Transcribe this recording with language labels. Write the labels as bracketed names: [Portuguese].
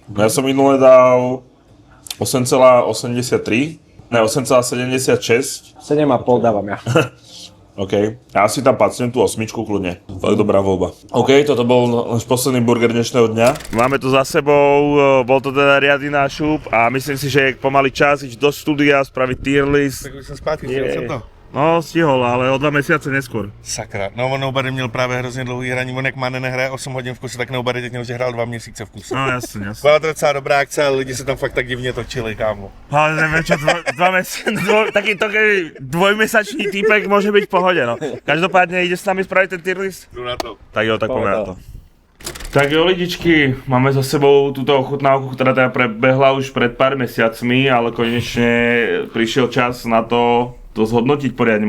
[Slovak] No ja som minule dal 8,83, ne 8,76. 7,5 dávam ja. OK, ja si tam pacnem tú 8 kľudne. Fakt dobrá voľba. OK, toto bol náš posledný burger dnešného dňa. Máme to za sebou, bol to teda riadny nášup a myslím si, že je pomaly čas ísť do štúdia, spraviť tier list. [Czech] Tak už jsem zpátky, chtěl jsem to. [Slovak] No, stihol, ale o 2 mesiace neskôr. [Czech] Sakra, no on Nobody měl právě hrozně dlouhý hraní, on jak má nehraje 8 hodin v kuse, tak Nobody teď měl, že hrál 2 měsíce v kuse. [Slovak] No jasne. [Czech] Byla to docela dobrá akce, ale lidi se tam fakt tak divně točili, kámo. [Slovak] Ale neviem čo, 2 mesiace, takýto dvojmesačný týpek môže byť v pohode, no. Každopádne ide s nami spraviť ten tier list? [Czech] Jdu na to. [Slovak] Tak jo, tak poďme na to. [Czech] Tak jo lidičky, [Slovak] máme za sebou túto ochutnávku, ktorá teda prebehla už pred pár mesiacmi, ale konečne prišiel čas na to zhodnotiť poriadne.